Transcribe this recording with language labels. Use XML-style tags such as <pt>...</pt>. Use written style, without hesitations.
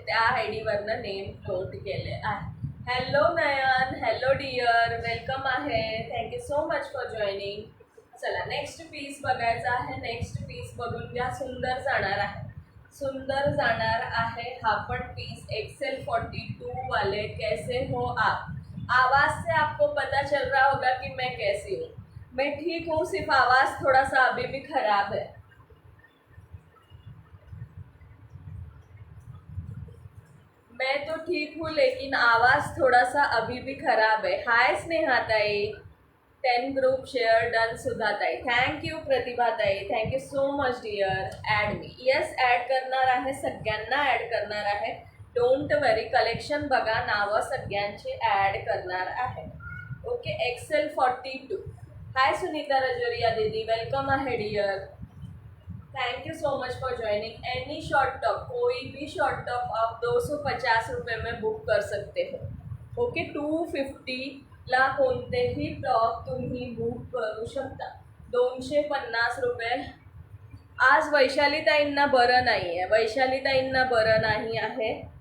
<mr>त्या I डीवरनं name note केले आहे. हॅलो नयन, हॅलो डिअर, वेलकम आहे.</mr> <en>Thank you so much for joining.</en> <mr>चला, नेक्स्ट पीस बघायचा आहे. नेक्स्ट पीस बघून घ्या. सुंदर जाणार आहे, सुंदर जाणार आहे. हा पण पीस XL42 वाले.</mr> <hi>कैसे हो आप? आवाज से आपको पता चल रहा होगा कि मैं कैसी हूँ. मैं ठीक हूँ, सिर्फ आवाज थोड़ा सा अभी भी खराब है. मैं तो ठीक हूँ लेकिन आवाज थोड़ा सा अभी भी खराब है.</hi> <mr>हाय स्नेहा ताई, 10 ग्रुप शेअर डन.</mr> <en>सुधा ताई, थँक्यू. प्रतिभा ताई, thank you so much dear. Add मी.</en> <mr>येस, ॲड करणार आहे, सगळ्यांना ॲड करणार आहे.</mr> <en>Don't worry.</en> <mr>कलेक्शन बघा, नावं सगळ्यांची ॲड करणार आहे. Okay, XL42. हाय सुनीता रजोरिया दीदी, वेलकम आहे dear.</mr> <en>Thank you so much for joining. Any short top,</en> <hi>कोई भी शॉर्ट टॉप आप 250 रुपये में बुक कर सकते हो.</hi> <mr>ओके, 250ला कोणतेही टॉप तुम्ही बुक करू शकता. 250 रुपये. आज वैशालीताईंना बरं नाही आहे, वैशालीताईंना बरं नाही आहे.</mr>